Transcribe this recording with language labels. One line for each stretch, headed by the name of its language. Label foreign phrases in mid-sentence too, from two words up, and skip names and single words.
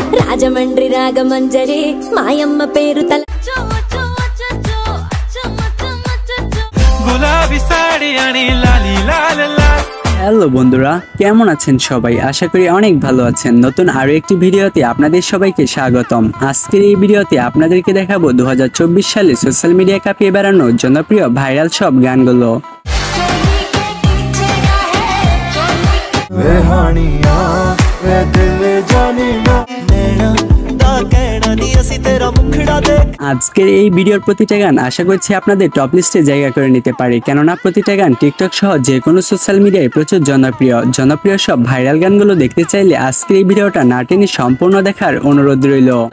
Telugu: రాజమండ్రి రాగమంజరి మాయమ్మ పేరు తల గులాబీ సాడి అని లాలి లాల లాల।
Bangla: হ্যালো বন্ধুরা, কেমন আছেন সবাই? আশা করি অনেক ভালো আছেন। নতুন আরো একটি ভিডিওতে আপনাদের সবাইকে স্বাগতম। আজকের এই ভিডিওতে আপনাদেরকে দেখাবো 2024 সালে
English: social media
Bangla: কাঁপিয়ে বেড়ানো জনপ্রিয় ভাইরাল সব গানগুলো। আজকের এই ভিডিওর প্রতিটা গান আশা করছি আপনাদের
English: top list
Bangla: জায়গা করে নিতে পারে, কেননা প্রতিটা গান টিকটক সহ যে কোনো
English: social media
Bangla: প্রচুর জনপ্রিয় সব ভাইরাল গানগুলো দেখতে চাইলে আজকের এই ভিডিওটা না টেনে সম্পূর্ণ দেখার অনুরোধ রইল।